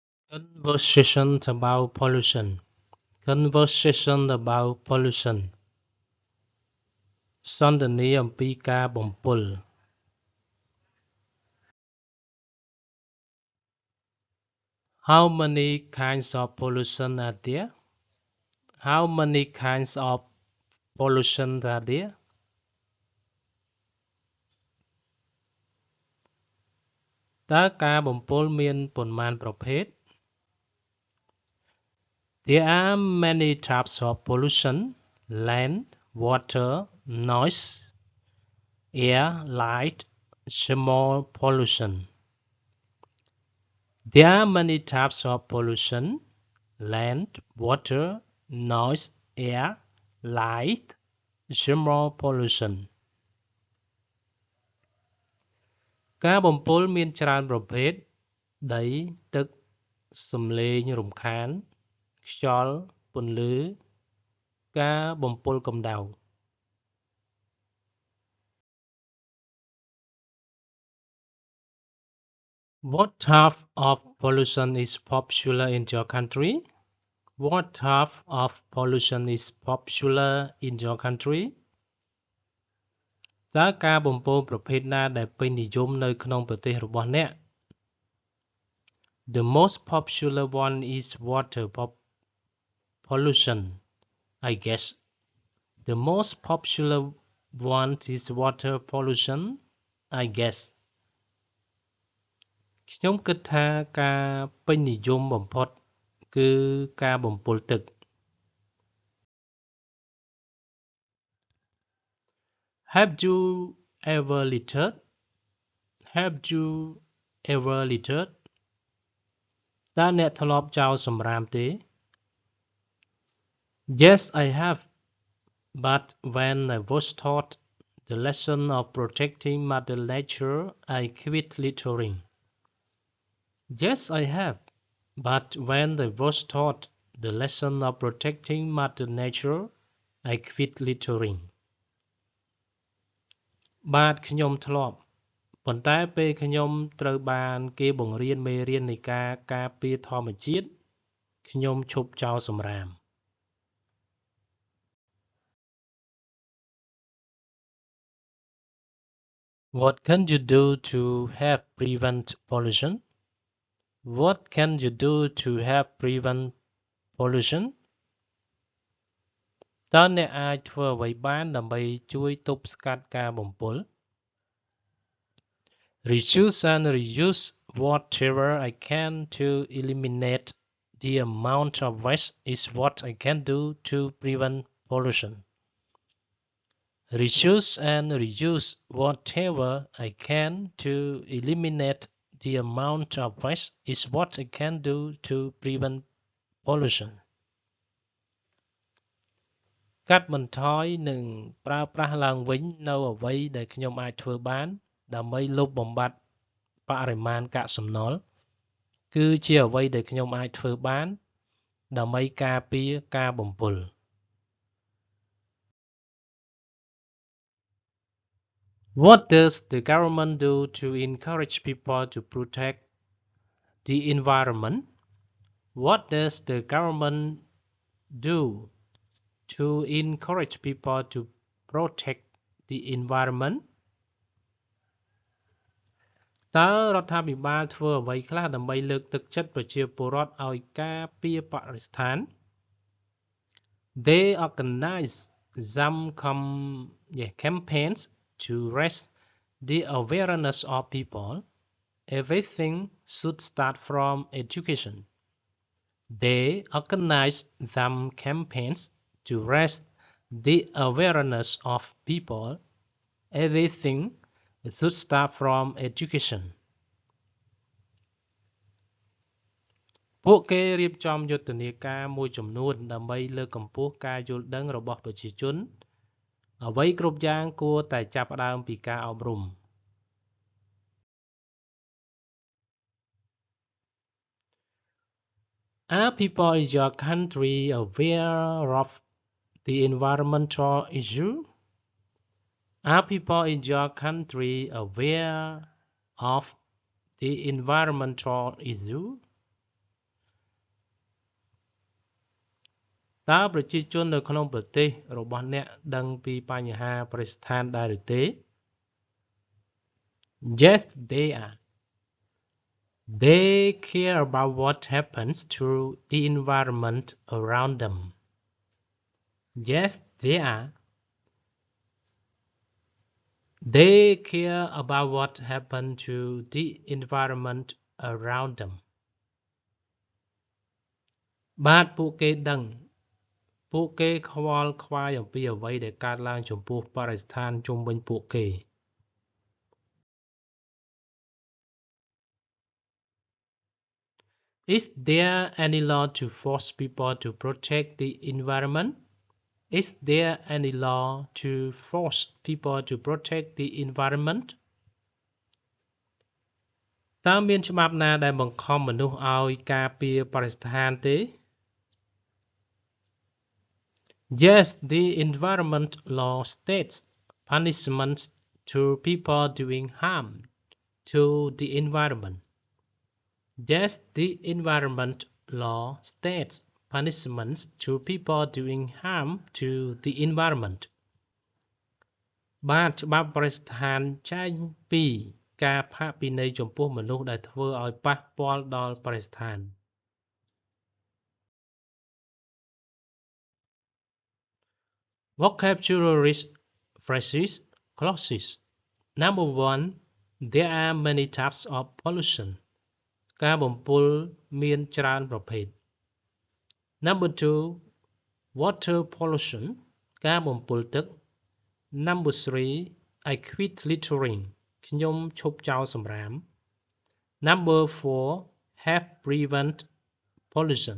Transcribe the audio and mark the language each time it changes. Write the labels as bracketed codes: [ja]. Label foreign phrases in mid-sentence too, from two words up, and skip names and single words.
[en] Conversation about pollution. Conversation about pollution. [km] សន្ទនាអំពីការបំពុល [en] How many kinds of pollution are there? How many kinds of pollution are there? [km] តើការបំពុលមានប៉ុន្មានប្រភេទ [en] There are many types of pollution: land, water, noise, air, light, small pollution. There are many types of pollution: land, water, noise, air, light, small pollution. [km] ការបំពុលមានច្រើនប្រភេទ ដី ទឹក សំឡេងរំខាន ខ្យល់ ពន្លឺ ការបំពុលកម្ដៅ [en] What type of pollution is popular in your country? What type of pollution is popular in your country? [km] តើការបំពុលប្រភេទណាដែលពេញនិយមនៅក្នុងប្រទេសរបស់អ្នក [en] The most popular one is water pollution, I guess. The most popular one is water pollution, I guess. [km] ខ្ញុំគិតថាការពេញនិយមបំផុតគឺការបំពុលទឹក [en] Have you ever littered? Have you ever littered? [km] តើអ្នកធ្លាប់ចោលសំរាមទេ [en] Yes, I have. But when I was taught the lesson of protecting Mother Nature, I quit littering. Yes, I have. But when I was taught the lesson of protecting Mother Nature, I quit littering. [km] បាទខ្ញុំធ្លាប់ ប៉ុន្តែពេលខ្ញុំត្រូវបានគេបង្រៀនមេរៀននៃការការពារធម្មជាតិខ្ញុំឈប់ចោលសំរាម [en] What can you do to help prevent pollution? What can you do to help prevent pollution? [km] តើអ្នកអាចធ្វើអ្វីបានដើម្បីជួយទប់ស្កាត់ការបំពុល [en] Reduce and reuse whatever I can to eliminate the amount of waste is what I can do to prevent pollution. Reduce and reuse whatever I can to eliminate the amount of waste is what I can do to prevent pollution. [km] កាត់បន្ថយនិងប្រើប្រាស់ឡើងវិញនៅអ្វីដែលខ្ញុំអាចធ្វើបានដើម្បីលុបបំបាត់បរិមាណកាកសំណល់គឺជាអ្វីដែលខ្ញុំអាចធ្វើបានដើម្បីការពារការបំពុល [en] What does the government do to encourage people to protect the environment? What does the government do to encourage people to protect the environment? [km] តើរដ្ឋាភិបាលធ្វើអ្វីខ្លះដើម្បីលើកទឹកចិត្តប្រជាពលរដ្ឋឲ្យការពារបរិស្ថាន [en] They organize some campaigns to raise the awareness of people. Everything should start from education. They organize some campaigns to raise the awareness of people. Everything should start from education. [km] ពួកគេរៀបចំយុទ្ធនាការមួយចំនួនដើម្បីលើកកម្ពស់ការយល់ដឹងរបស់ប្រជាជនអ្វីគ្រប់យ៉ាងគួរតែចាប់ផ្ដើមពីការអប់រំ [en] Are people in your country aware of the environmental issue? Are people in your country aware of the environmental issue? [km] តើប្រជាជននៅក្នុងប្រទេសរបស់អ្នកដឹងពីបញ្ហាបរិស្ថានដែរឬទេ [en] Yes, they are. They care about what happens to the environment around them. Yes, they are. They care about what happens to the environment around them. [km] បាទពួកគេដឹងពួកគេខ្វល់ខ្វាយអំពីអ្វីដែលកើតឡើងចំពោះបរិស្ថានជុំវិញពួកគេ [en] Is there any law to force people to protect the environment? Is there any law to force people to protect the environment? [km] តើមានច្បាប់ណាដែលបង្ខំមនុស្សឲ្យការពារបរិស្ថានទេ [en] Yes, the environment law states punishments to people doing harm to the environment. Yes, the environment law states punishments to people doing harm to the environment. [km] បាទច្បាប់បរិស្ថានចែងពីការផាកពិន័យចំពោះមនុស្សដែលធ្វើឲ្យប៉ះពាល់ដល់បរិស្ថាន [en] Vocabulary phrases clauses. Number 1. There are many types of pollution. [km] ការបំពុលមានច្រើនប្រភេទ [en] Number 2. Water pollution. [km] ការបំពុលទឹក [en] Number 3. I quit littering. [km] ខ្ញុំឈប់ចោលសំរាម [en] Number 4. Help prevent pollution.